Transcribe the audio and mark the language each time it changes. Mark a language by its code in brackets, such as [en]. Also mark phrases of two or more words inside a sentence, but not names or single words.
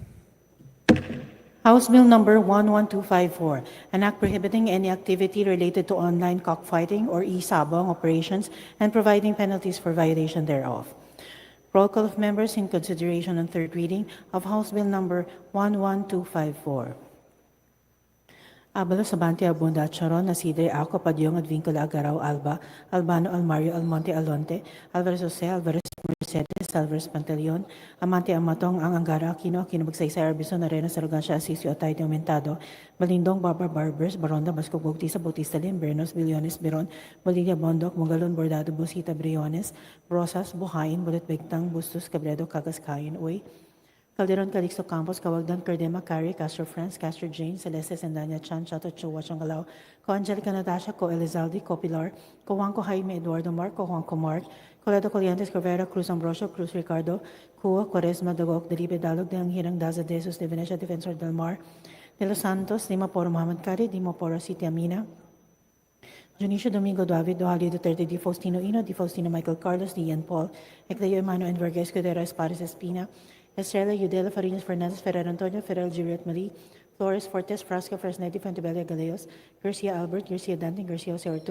[en] House Bill number 11254, an act prohibiting any activity related to online cockfighting or e-sabong operations and providing penalties for violation thereof. Roll call of members in consideration on third reading of House Bill number 11254. Abalo Sabante Abunda Charon, Nasidre Ako, Padyong Advincula Agaraw Alba, Albano Almario Almonte Alonte, Alvarez Jose, Alvarez Mercedes, Alvarez Pantaleon, Amante Amatong Ang Angara Aquino, Aquino Magsaysay Arbison, Arena Sarugansya Asisio Atay de Aumentado, Balindong Barbara Barbers, Baronda Basco Bautista Bautista Lim, Bernos Billones Biron, Bolivia Bondok, Mogalon Bordado Bosita Briones, Rosas Buhayin, Bulit Begtang, Bustos Cabredo Kagaskayin Uy, Calderon, Calixto Campos, Cawagdan, Cardema, Cari, Castro France, Castro Jane, Celeste, Sendanya Chan, Chato Chua, Changalaw, Co Angelica Natasha, Co Elizalde, Co Pilar, Co Juanco Jaime Eduardo Mark, Co Juanco Mark, Coledo Coliantes, Corvera, Cruz Ambrosio, Cruz Ricardo, Cua, Quaresma, Dagok, Delibe Dalog, Del Hirang, Daza, Desus, De Venecia, Defensor del Mar, De Los Santos, Dima Poro Muhammad Kari, Dima Poro City Amina, Junicio Domingo David, Dohalio Duterte, Di Faustino Ino, Di Faustino Michael Carlos, Di Ian Paul, Ecleo Emano, and Verga Escudero, Espares Espina, Estrella, Udela, Farinas, Fernandez, Ferrer Antonio, Ferrer, Juliet Marie, Flores, Fortes, Frasco, Fresnetti, Fontebella, Galeos, Garcia Albert, Garcia Dante, Garcia Jose Artur,